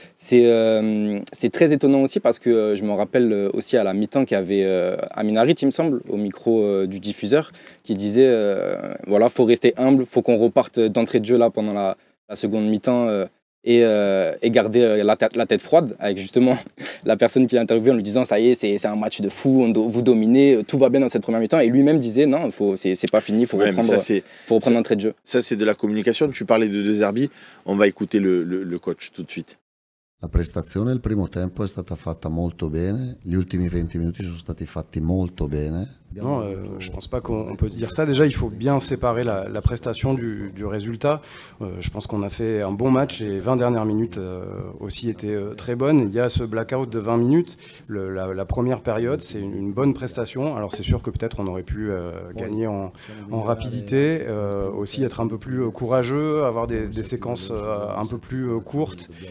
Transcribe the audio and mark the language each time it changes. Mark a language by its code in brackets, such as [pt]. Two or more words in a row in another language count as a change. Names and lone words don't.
[fr] C'est très étonnant aussi parce que je me rappelle aussi à la mi-temps qu'il y avait Amin Harit, il me semble, au micro du diffuseur, qui disait voilà, faut rester humble, faut qu'on reparte d'entrée de jeu là pendant la seconde mi-temps et garder la tête froide avec justement la personne qui l'a interviewé en lui disant ça y est, c'est un match de fou, vous dominez, tout va bien dans cette première mi-temps, et lui-même disait non, c'est pas fini, faut reprendre l'entrée de jeu. Ça c'est de la communication. Tu parlais de De Zerbi, on va écouter le coach tout de suite. [it] La prestazione il primo tempo è stata fatta molto bene, gli ultimi 20 minuti sono stati fatti molto bene. [fr] Non, je pense pas qu'on peut dire ça. Déjà, il faut bien séparer la prestation du résultat. Je pense qu'on a fait un bon match et les 20 dernières minutes aussi étaient très bonnes. Il y a ce blackout de 20 minutes. La première période, c'est une bonne prestation. Alors c'est sûr que peut-être on aurait pu gagner en rapidité, aussi être un peu plus courageux, avoir des séquences un peu plus courtes.